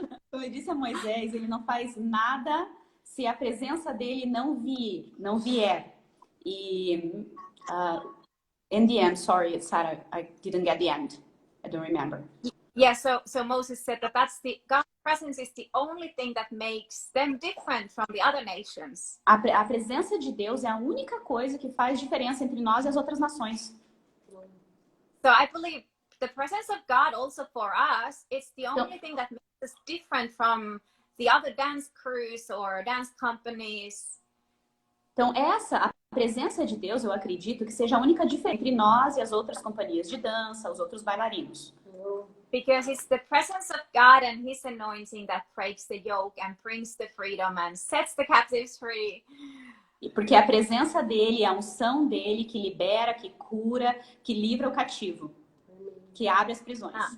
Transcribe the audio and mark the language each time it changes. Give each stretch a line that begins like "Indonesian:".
Portuguese: Como ele disse a Moisés, ele não faz nada se a presença dele não vier.
English: E in the end, sorry, Saara, I didn't get the end. I don't remember. Yeah, so Moses said that God's presence is the only thing that makes them different from the other nations.
Portuguese: A presença de Deus é a única coisa que faz diferença entre nós e as outras nações.
English: So I believe the presence of God also for us, it's the only thing that makes us different from the other dance crews or dance companies.
Portuguese: Então a presença de Deus, eu acredito que seja a única diferença entre nós e as outras companhias de dança, os outros bailarinos.
English: Because it's the presence of God and His anointing that breaks the yoke and brings the freedom and sets the captives free.
Portuguese: E porque a presença dele, a unção dele que libera, que cura, que livra o cativo, que abre as prisões.